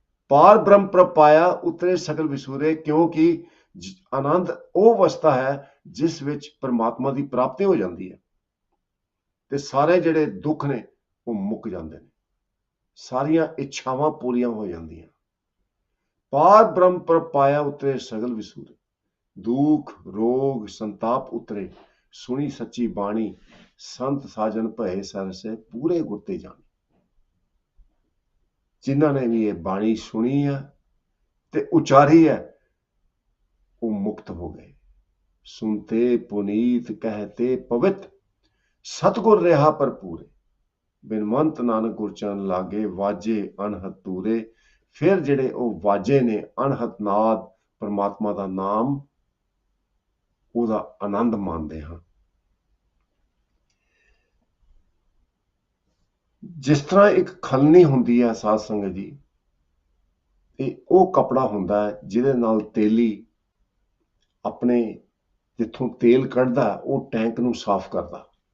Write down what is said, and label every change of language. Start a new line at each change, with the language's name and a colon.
Punjabi: ਪਾਰ ਬ੍ਰਹਮ ਪ੍ਰਪਾਇਆ ਉਤਰੇ ਸਗਲ ਵਿਸੂਰੇ, ਕਿਉਂਕਿ ਆਨੰਦ ਉਹ ਅਵਸਥਾ ਹੈ ਜਿਸ ਵਿੱਚ ਪਰਮਾਤਮਾ ਦੀ ਪ੍ਰਾਪਤੀ ਹੋ ਜਾਂਦੀ ਹੈ ਤੇ ਸਾਰੇ ਜਿਹੜੇ ਦੁੱਖ ਨੇ ਉਹ ਮੁੱਕ ਜਾਂਦੇ ਨੇ, ਸਾਰੀਆਂ ਇੱਛਾਵਾਂ ਪੂਰੀਆਂ ਹੋ ਜਾਂਦੀਆਂ। ਪਾਰ ਬ੍ਰਹਮ ਪ੍ਰਪਾਇਆ ਉਤਰੇ ਸਗਲ ਵਿਸੂਰੇ, ਦੁੱਖ ਰੋਗ ਸੰਤਾਪ ਉਤਰੇ, ਸੁਣੀ ਸੱਚੀ ਬਾਣੀ संत साजन भए सरसे पूरे गुरते जाने।
Hindi: जिन्हां ने भी ये बाणी सुनी है ते उचारी है वो मुक्त हो गए।
Punjabi: सुनते पुनीत कहते पवित्र सतगुर रहा पर पूरे। बिनवंत नानक गुरचरण लागे वाजे अनहद तूरे। फिर ਜਿਹੜੇ ਉਹ ਵਾਜੇ ਨੇ ਅਣਹਦ ਨਾਦ ਪਰਮਾਤਮਾ ਦਾ ਨਾਮ ਉਹਦਾ ਆਨੰਦ ਮਾਣਦੇ ਹਨ। ਜਿਸ ਤਰ੍ਹਾਂ ਇੱਕ ਖਲਨੀ ਹੁੰਦੀ ਹੈ ਸਾਧ ਸੰਗਤ ਜੀ, ਇਹ ਉਹ ਕਪੜਾ ਹੁੰਦਾ ਹੈ ਜਿਹਦੇ ਨਾਲ ਤੇਲੀ ਆਪਣੇ ਜਿੱਥੋਂ ਤੇਲ ਕੱਢਦਾ ਉਹ ਟੈਂਕ ਨੂੰ ਸਾਫ਼ ਕਰਦਾ।